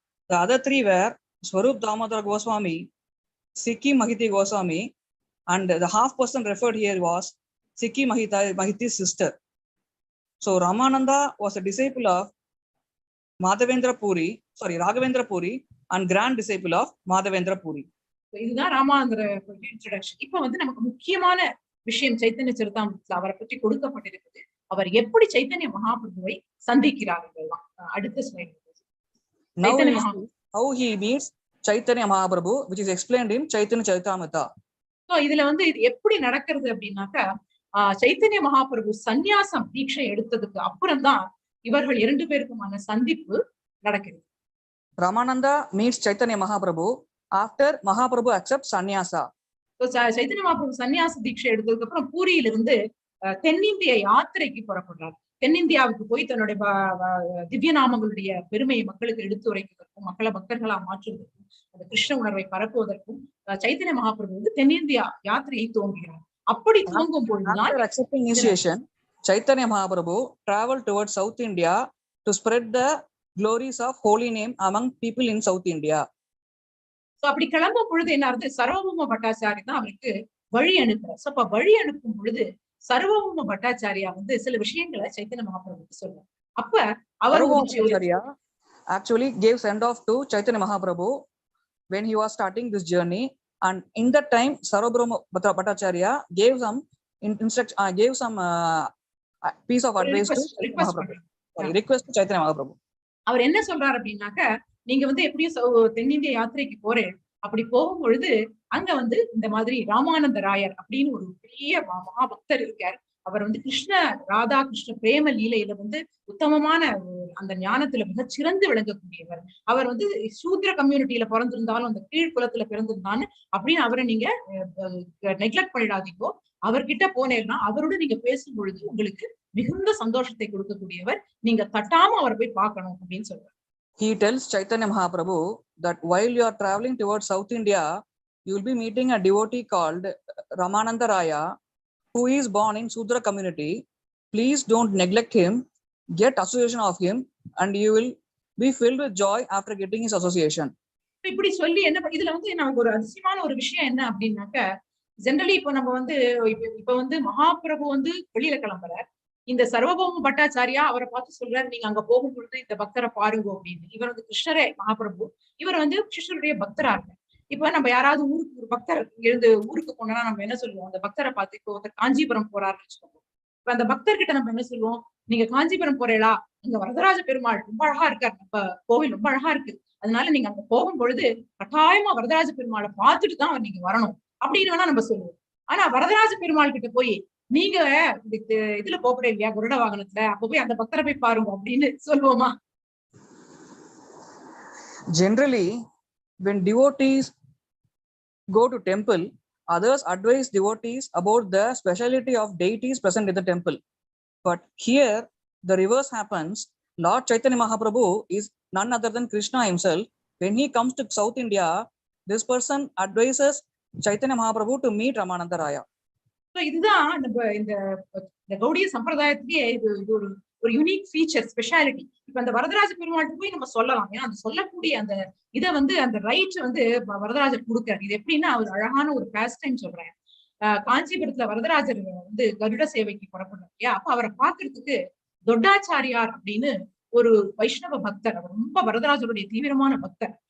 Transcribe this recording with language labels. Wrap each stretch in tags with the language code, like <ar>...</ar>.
<en>The other 3 were Swarup Damodar Goswami, Sikhi Mahiti Goswami, and the half person referred here was Sikhi Mahiti's sister. So Ramananda was a disciple of Raghavendra Puri and grand disciple of Madhavendra Puri.</en> <ta>இதுதான் ராமானந்தர introduction. இப்ப வந்து நமக்கு முக்கியமான விஷயம் சைத்தன்ய சரிதாமிரத்துல அவரை பற்றி கொடுக்கப்பட்டிருக்குது. அவர் எப்படி சைத்தன்ய மகாபிரபுவை சந்திக்கிறார்கள். அடுத்த slide.</ta> <en>How he meets Chaitanya Mahaprabhu, which is explained in Chaitanya Charitamrita.</en> <ta>So இதுல வந்து இது எப்படி நடக்கிறது அப்படின்னாக்கா, சைத்தன்ய மகாபிரபு சந்நியாசம் தீட்சை எடுத்ததுக்கு அப்புறம் தான் இவர்கள் 2 பேருக்குமான சந்திப்பு நடக்கிறது.</ta> <en>Ramananda meets Chaitanya Mahaprabhu after Mahaprabhu accepts sannyasa.</en> <ta>Chaitanya Mahaprabhu சன்னியாச தீட்சை எடுத்ததுக்கு அப்புறம் பூரியிலிருந்து தென்னிந்திய யாத்திரைக்கு புறப்படுறார். தென்னிந்தியாவுக்கு போய் தன்னுடைய திவ்ய நாமங்களுடைய பெருமையை மக்களுக்கு எடுத்து உரைப்பதற்கும், மக்களை பக்தர்களா மாற்றுவதற்கும், அந்த கிருஷ்ண உணர்வை பரப்புவதற்கும் சைத்தன்ய மகாபிரபு வந்து தென்னிந்தியா யாத்திரையை துவங்குகிறார். அப்படி துவங்கும் பொழுதுதான்</ta> <en>after accepting initiation, Chaitanya Mahaprabhu traveled towards South India to spread the glories of holy name among people in South India.</en> <ta>அப்படி கிளம்பும் பொழுது என்ன ஆகுது, சர்வபௌம பட்டாச்சாரி தான் அவருக்கு வழி அனுப்புறார். அப்ப வழி அனுப்பும் பொழுது சர்வபௌம பட்டாச்சாரியா வந்து சில விஷயங்களை சைத்தன்ய மகாபிரபுக்கு சொல்றார். அப்ப அவர்</ta> <en>actually gave send off to Chaitanya Mahaprabhu when he was starting this journey, and in that time Sarvabhauma Bhattacharya gave some instruction, gave some piece of advice to Mahaprabhu. Request to Chaitanya Mahaprabhu.</en> <ta>அவர் என்ன சொல்றாரு அப்படின்னாக்க, நீங்க வந்து எப்படியும் தென்னிந்திய யாத்திரைக்கு போறேன், அப்படி போகும் பொழுது அங்க வந்து இந்த மாதிரி ராமானந்த ராயர் அப்படின்னு ஒரு பெரிய மகாபக்தர் இருக்கார். அவர் வந்து கிருஷ்ண ராதா கிருஷ்ண பிரேம லீலையில வந்து உத்தமமான அந்த ஞானத்துல மிக சிறந்து விளங்கக்கூடியவர். அவர் வந்து சூத்ர கம்யூனிட்டியில பிறந்திருந்தாலும் அந்த கீழ் குலத்துல பிறந்திருந்தான்னு அப்படின்னு அவரை நீங்க நெக்லெக்ட் பண்ணிடாதீங்கோ. அவர்கிட்ட போனேன்னா அவரோட நீங்க பேசும் பொழுது உங்களுக்கு மிகுந்த சந்தோஷத்தை கொடுக்கக்கூடியவர், நீங்க தட்டாம அவரை போய் பார்க்கணும் அப்படின்னு சொல்றாரு.</ta> <en>He tells Chaitanya Mahaprabhu that while you are traveling towards South India, you will be meeting a devotee called Ramanada Raya, who is born in Sudra community. Please don't neglect him, get association of him, and you will be filled with joy after getting his association.</en> <ta>இப்படி சொல்லி என்ன இதுல வந்து நமக்கு ஒரு அதிசயமான ஒரு விஷயம் என்ன அப்படின்னாக்க, ஜெனரலி இப்ப நம்ம வந்து இப்ப வந்து மகாபிரபு வந்து வெளியில கிளம்புறார். இந்த சர்வபௌம பட்டாச்சாரியா அவரை பார்த்து சொல்றாரு, நீங்க அங்க போகும் பொழுது இந்த பக்தரை பாருங்க அப்படின்னு. இவர் வந்து கிருஷ்ணரே மகாபிரபு, இவர் வந்து கிருஷ்ணருடைய பக்தரா இருக்கார். இப்ப நம்ம யாராவது ஊருக்கு ஒரு பக்தர் இருந்து ஊருக்கு போனோம்னா நம்ம என்ன சொல்லுவோம், அந்த பக்தரை பார்த்து, இப்போ ஒருத்தர் காஞ்சிபுரம் போறாருன்னு வச்சுக்கோங்க, இப்ப அந்த பக்தர்கிட்ட நம்ம என்ன சொல்லுவோம், நீங்க காஞ்சிபுரம் போறீங்களா, அங்க வரதராஜ பெருமாள் ரொம்ப அழகா இருக்காரு, இப்ப கோவில் ரொம்ப அழகா இருக்கு, அதனால நீங்க அங்க போகும் பொழுது கட்டாயமா வரதராஜ பெருமாளை பார்த்துட்டு தான் நீங்க வரணும் அப்படின்னு வேணா நம்ம சொல்லுவோம். ஆனா வரதராஜ பெருமாள் கிட்ட போய் நீங்க இதுல போறீங்க இல்லையா குருட வாகனத்துல, அப்ப போய் அந்த பக்தரை போய் பாருங்க அப்படின்னு சொல்லுவோமா?</ta> <en>Generally, when devotees go to temple, others advise devotees about the speciality of deities present in the temple. But here, the reverse happens. Lord Chaitanya Mahaprabhu is none other than Krishna himself. When he comes to South India, this person advises Chaitanya Mahaprabhu to meet Ramananda Raya.</en> <ta>இதுதான் நம்ம இந்த கௌடிய சம்பிரதாயத்திலேயே இது ஒரு</ta> <en>unique feature,</en> <ta>speciality. இப்ப அந்த வரதராஜ பெருமாள்கிட்ட போய் நம்ம சொல்லலாம், ஏன்னா அந்த சொல்லக்கூடிய அந்த இதை வந்து அந்த ரைட் வந்து வரதராஜர் கொடுக்கிறார். இது எப்படின்னா அவர் அழகான ஒரு</ta> <en>pastime</en> <ta>சொல்றேன். காஞ்சிபுரத்துல வரதராஜர் வந்து கருட சேவைக்கு புறப்படுறார் இல்லையா, அப்ப அவரை பாக்குறதுக்கு தொட்டாச்சாரியார் அப்படின்னு ஒரு வைஷ்ணவ பக்தர், அவர் ரொம்ப வரதராஜருடைய தீவிரமான பக்தர்.</ta>